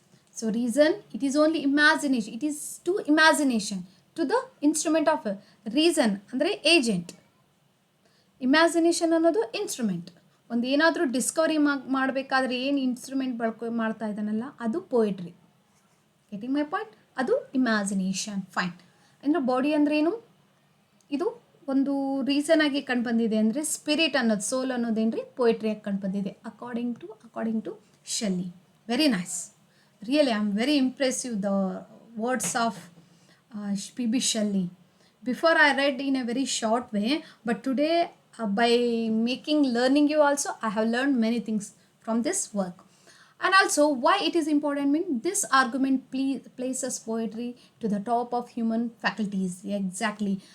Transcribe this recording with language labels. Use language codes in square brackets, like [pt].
[en] So reason, it is only imagination. It is to imagination, to the instrument of reason ಅಂದರೆ agent. [kn] Imagination ಅನ್ನೋದು instrument. ಒಂದು ಏನಾದರೂ Discovery ಮಾಡಬೇಕಾದ್ರೆ ಏನು instrument ಮಾಡ್ತಾ ಇದ್ದಾನಲ್ಲ ಅದು ಪೋಯಿಟ್ರಿ. [en] Getting my point? [kn] ಅದು ಇಮ್ಯಾಜಿನೇಷನ್. ಫೈನ್. ಅಂದರೆ ಬಾಡಿ ಅಂದರೆ ಏನು? ಇದು ಒಂದು ರೀಸನ್ ಆಗಿ ಕಂಡು ಬಂದಿದೆ ಅಂದರೆ ಸ್ಪಿರಿಟ್ ಅನ್ನೋದು, ಸೋಲ್ ಅನ್ನೋದೇನ್ರಿ ಪೋಯಿಟ್ರಿಯಾಗಿ ಕಂಡು ಬಂದಿದೆ [en] according to [kn] ಶೆಲ್ಲಿ. [en] Very nice. Really, I'm very impressed with the words of P.B. Shelley. Before I read in a very short way, but today by making learning you also, I have learned many things from this work. And also why it is important mean this argument places poetry to the top of human faculties. Exactly.